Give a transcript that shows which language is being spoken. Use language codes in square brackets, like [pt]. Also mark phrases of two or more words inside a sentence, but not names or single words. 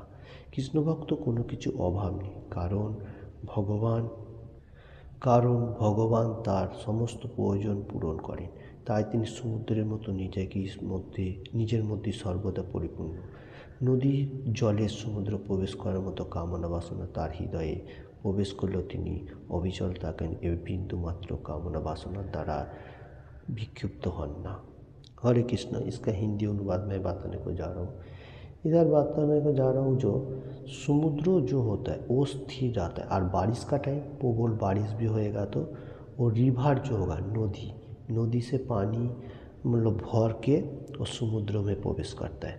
[bn] কৃষ্ণ ভক্ত কোনো কিছু অভাব নেই, কারণ ভগবান তার সমস্ত প্রয়োজন পূরণ করেন, তাই তিনি সমুদ্রের মতো নিজের মধ্যে সর্বদা পরিপূর্ণ। নদীর জলে সমুদ্র প্রবেশ করার মতো কামনা বাসনা তার হৃদয়ে প্রবেশ করলেও তিনি অবিচল থাকেন এবং বিন্দুমাত্র কামনা বাसना দ্বারা বিক্ষুব্ধ হন না। [hi] हरे कृष्ण। इसका हिंदी अनुवाद मैं बताने को जा रहा हूँ। इधर बताने को जा रहा हूँ जो समुद्र जो होता है वो स्थिर रहता है और बारिश का टाइम प्रबल बारिश भी होएगा तो वो रिवर जो होगा नदी से पानी मतलब भर के वो समुद्र में प्रवेश करता है।